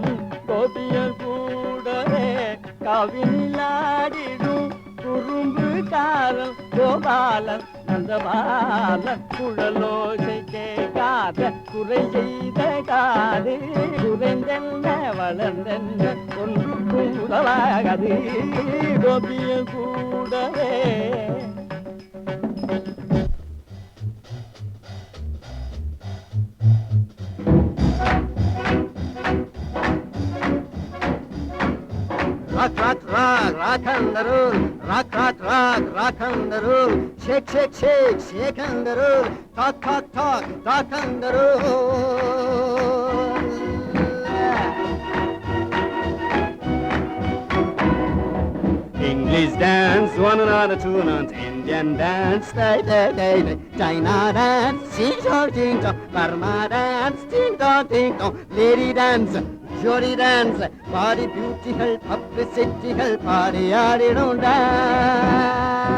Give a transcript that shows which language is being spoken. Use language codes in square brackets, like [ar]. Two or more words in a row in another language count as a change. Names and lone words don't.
[ta] கோபிய கூடவே கவினிலாடிடும் குறும்புகாரன் கோபாலன் நந்தபாலன். குழலோசை கேட்காத குறை செய்த காது குறைந்தென்ன வளர்ந்தென்ன ஒன்றுக்கும் உதவாகாது. கோபிய கூடவே [en] rock, rock, rock, rock and roll, rock, rock, rock, rock and roll, shake, shake, shake, shake and roll, talk, talk, talk, talk and roll. English dance, 1 and a 2 and Indian dance, day, day, day, day. China dance, ching chong, Burma dance, ding dong, ding dong, lady dance, jolly dance, body beautiful, publicitycal, party, dance.